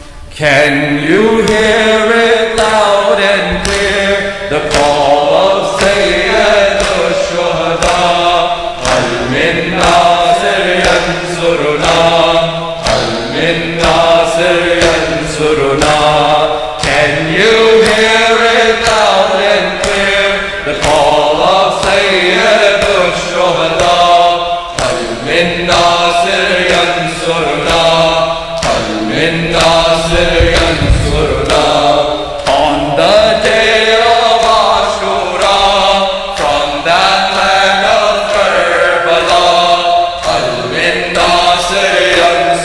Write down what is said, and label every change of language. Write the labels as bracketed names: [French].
[English] Can you hear it loud and clear, the call of Sayyid al-Shuhada. [Arabic] هل من ناصر ينصرنا، هل من ناصر ينصرنا. [English] Can you hear it loud and clear, the call of Sayyid al-Shuhada. [Arabic] هل من ناصر ينصرنا، هل من ناصر ينصرنا. [English] On the day of Ashura, from that land of Karbala, [Arabic] هل من ناصر ينصرنا.